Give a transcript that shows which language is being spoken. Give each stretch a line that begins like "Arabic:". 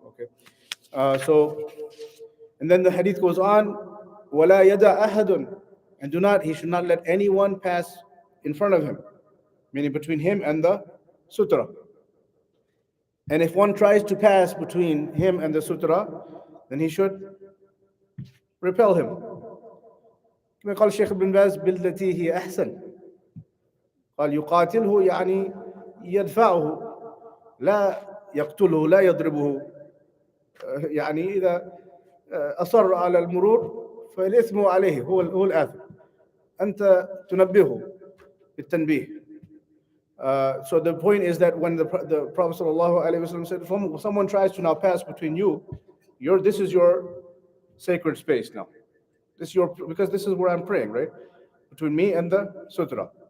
English: Okay, so and then the hadith goes on,
Arabic: وَلَا يَدَعْ أَحَدٌ,
English: and he should not let anyone pass in front of him, meaning between him and the sutra. And if one tries to pass between him and the sutra, then he should repel him.
Arabic: كما قال الشيخ ابن باز بالتي هي أحسن. قال يقاتله يعني يدفعه لا يقتله لا يضربه. يعني إذا أصر على المرور فالإثم عليه، هو الآثم. أنت تنبهه بالتنبيه.
English: So the point is that when the Prophet ﷺ said, if someone tries to now pass between you, this is your sacred space now. Because this is where I'm praying, right? Between me and the sutra.